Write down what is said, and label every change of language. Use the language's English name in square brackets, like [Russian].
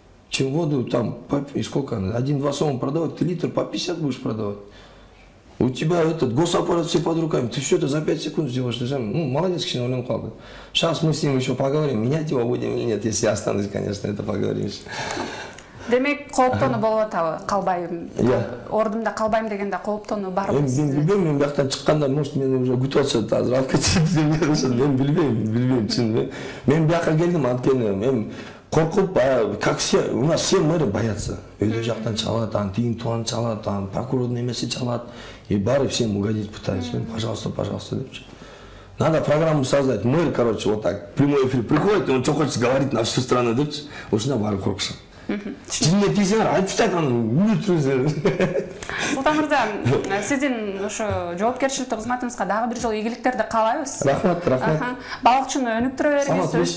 [Russian] Чем воду там, и сколько она, 1-2 сома продавать, ты литр по 50 будешь продавать. У тебя этот госаппарат все под руками, ты все это за 5 секунд сделаешь, ты сам, ну, молодец, [Kyrgyz] кичине ойлонуп калды. [Russian] Сейчас мы с ним еще поговорим, менять его будем или нет, если я останусь, конечно, это поговорим еще. [Kyrgyz] Демек кооптонуу болуп атабы, калбайм. Ордумда калбайм дегенде кооптонуу барбы Мен сизде? билбейм, мен бияктан чыкканда, может, мени уже күтүп атышат, азыр алып кетишет деп жатышат. Мен билбейм, чын. Мен бияка келдим, анткени мен коркуп, [Russian] как все, у нас все мэры боятся. [Kyrgyz] Өйдө жактан чалат, анан тигин туган чалат, анан прокурордун эмеси чалат. [Russian] И бары всем угодить пытаются. Пожалуйста, депчи. Надо программу создать. Мэр, короче, вот так, прямой эфир приходит, и он что хочет говорить на всю страну, депчи. [Kyrgyz] Ушуна бары коркушат. Жинде тийсеңер, айтып тастайт, анан үлүтүрүңүздөр. Султан мырза, сиздин ошо жоопкерчиликтүү кызматыңызга дагы бир жолу ийгиликтерди каалайбыз. Рахмат. Балыкчыны өнүктүрө бериңиз.